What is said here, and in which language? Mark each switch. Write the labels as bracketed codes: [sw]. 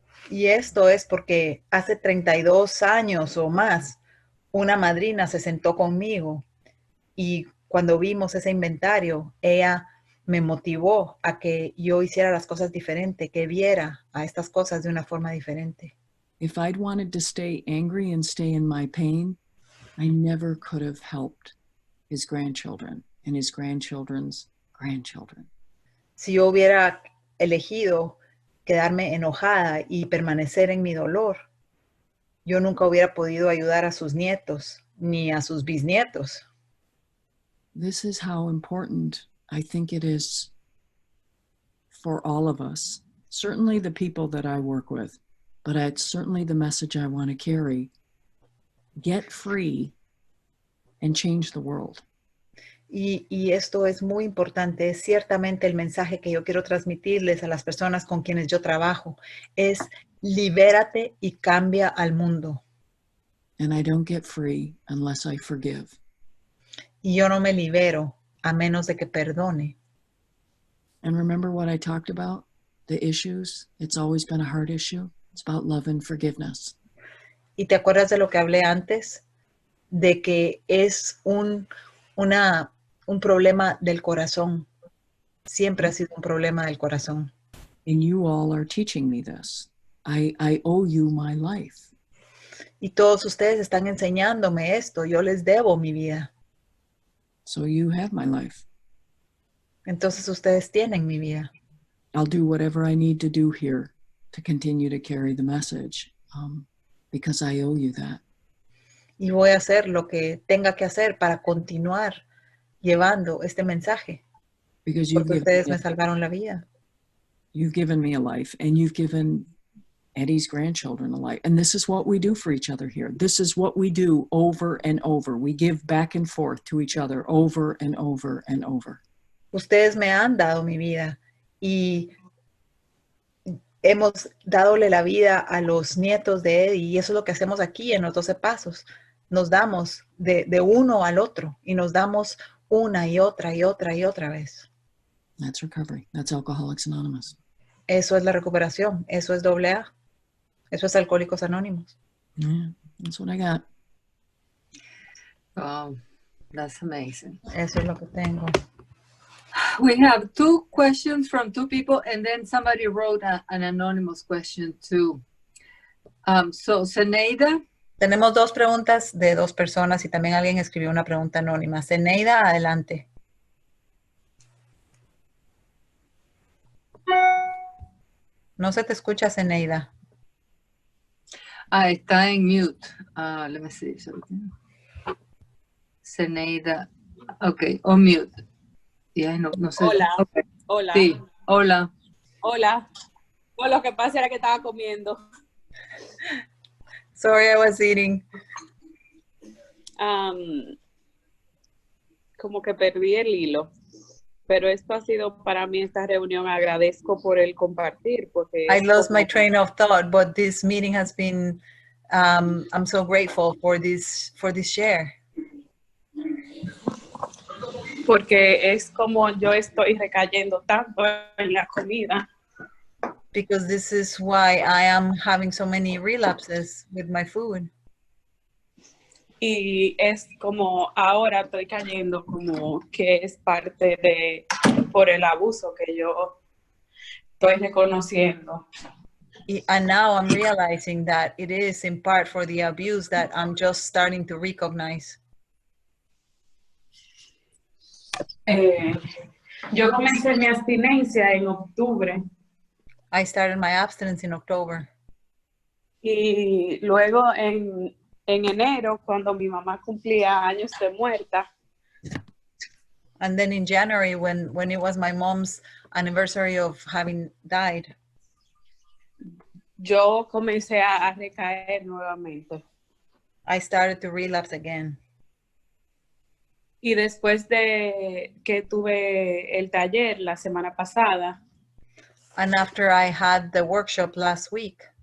[es] Y esto es porque hace 32 años o más, una madrina se sentó conmigo y cuando vimos ese inventario, ella me motivó a que yo hiciera las cosas diferente, que viera a estas cosas de una forma diferente. [en] If I'd wanted to stay angry and stay in my pain, I never could have helped his grandchildren and his grandchildren's grandchildren. [es] Si yo hubiera elegido quedarme enojada y permanecer en mi dolor, yo nunca hubiera podido ayudar a sus nietos ni a sus bisnietos. [en] This is how important I think it is for all of us, certainly the people that I work with, but it's certainly the message I want to carry. Get free and change the world. [es] Y esto es muy importante, es ciertamente el mensaje que yo quiero transmitirles a las personas con quienes yo trabajo, es libérate y cambia al mundo. [en] And I don't get free unless I forgive. [es] Y yo no me libero a menos de que perdone. [en] And remember what I talked about? The issues? It's always been a hard issue. It's about love and forgiveness. [es] ¿Y te acuerdas de lo que hablé antes? De que es un problema del corazón. Siempre ha sido un problema del corazón. [en] And you all are teaching me this. I owe you my life. [es] Y todos ustedes están enseñándome esto. Yo les debo mi vida. [en] So you have my life. [es] Entonces ustedes tienen mi vida. [en] I'll do whatever I need to do here to continue to carry the message because I owe you that. [es] Y voy a hacer lo que tenga que hacer para continuar llevando este mensaje. [en] Because [es] Porque ustedes me salvaron la vida. [en] You've given me a life and you've given Eddie's grandchildren a life. And this is what we do for each other here. This is what we do over and over. We give back and forth to each other over and over and over. [es] Ustedes me han dado mi vida y hemos dadole la vida a los nietos de Eddie y eso es lo que hacemos aquí en los 12 pasos. Nos damos de uno al otro y nos damos una y otra y otra y otra vez. [en] That's recovery. That's Alcoholics Anonymous. [es] Eso es la recuperación. Eso es AA. Eso es Alcohólicos Anónimos. [en] Yeah, that's what I got. Oh, that's amazing. [es] Eso es lo que tengo. [en] We have 2 questions from 2 people, and then somebody wrote an anonymous question too. So, Zeneida. [es] Tenemos 2 preguntas de 2 personas y también alguien escribió una pregunta anónima. Zeneida, adelante. No se te escucha, Zeneida. Está en mute. [en] Let me see. Zeneida. Okay, on mute. Yeah, [es] no sé. Hola. [en] Okay. [es] Hola. Sí, hola. Hola. No, lo que pasa era que estaba comiendo. [en] Sorry, I was eating. [es] Como que perdí el hilo. pero esto ha sido para mí esta reunión. Agradezco por el compartir, porque [en] I [es] es [en] lost [es] como- [en] my train of thought, but this meeting has been, I'm so grateful for this share. [es] porque es como yo estoy recayendo tanto en la comida. [en] Because this is why I am having so many relapses with my food. [es] Y es como ahora estoy cayendo como que es parte de por el abuso que yo estoy reconociendo. [en] And now I'm realizing that it is in part for the abuse that I'm just starting to recognize. [es] Yo comencé mi abstinencia en octubre [en] I started my abstinence in October. [es] y luego en enero, cuando mi mamá cumplía años de muerta, [en] And then in January, when it was my mom's anniversary of having died, [es] yo comencé a recaer nuevamente. [en] I started to relapse again. [es] Y después de que tuve el taller la semana pasada, [en] And after I had the workshop last week,